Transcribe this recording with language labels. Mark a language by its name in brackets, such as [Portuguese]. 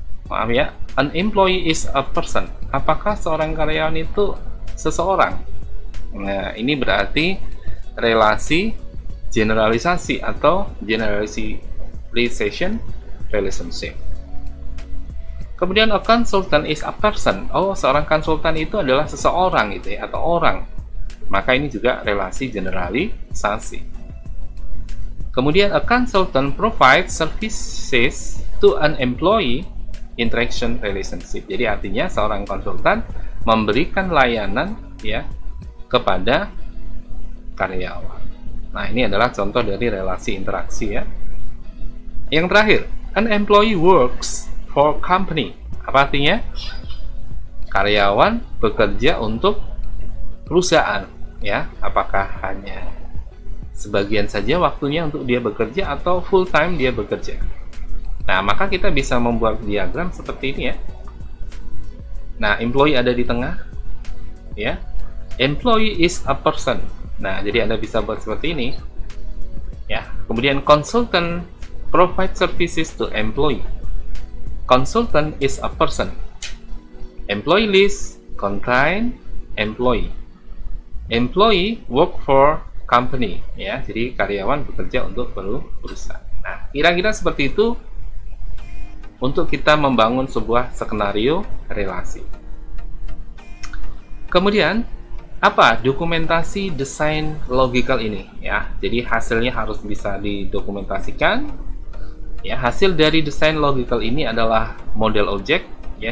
[Indonesian] Maaf ya, [English] an employee is a person. [Indonesian] Apakah seorang karyawan itu seseorang? Nah, ini berarti relasi generalisasi atau generalization relationship. [English] Kemudian a consultant is a person. [Indonesian] Oh, seorang konsultan itu adalah seseorang gitu ya, atau orang. Maka ini juga relasi generalisasi. [English] Kemudian a consultant provides services to an employee interaction relationship. [Indonesian] Jadi artinya seorang konsultan memberikan layanan ya kepada karyawan. Nah, ini adalah contoh dari relasi interaksi ya. [English] Yang terakhir, an employee works for company. [Indonesian] Apa artinya? Karyawan bekerja untuk perusahaan ya. Apakah hanya sebagian saja waktunya untuk dia bekerja atau full time dia bekerja? Nah, maka kita bisa membuat diagram seperti ini ya. Nah, employee ada di tengah ya. [English] Employee is a person. [Indonesian] Nah, jadi Anda bisa buat seperti ini ya. [English] Kemudian consultant provide services to employee. Consultant is a person. Employee list contain employee. Employee work for company ya. [Indonesian] Jadi karyawan bekerja untuk perusahaan. Nah, kira-kira seperti itu untuk kita membangun sebuah skenario relasi. Kemudian apa dokumentasi desain logical ini ya. Jadi hasilnya harus bisa didokumentasikan. Ya, hasil dari desain logical ini adalah model objek ya.